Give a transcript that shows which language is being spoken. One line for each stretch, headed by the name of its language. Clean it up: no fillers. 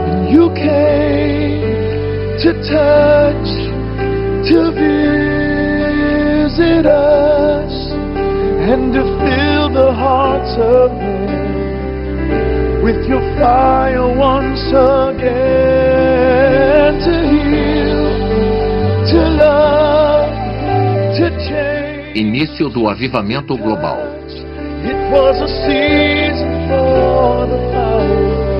English: You came to touch, to visit us, and to fill the hearts of men with your fire once again, to heal, to love, to change.
Portuguese: Início do avivamento global.
English: It was a season for the power.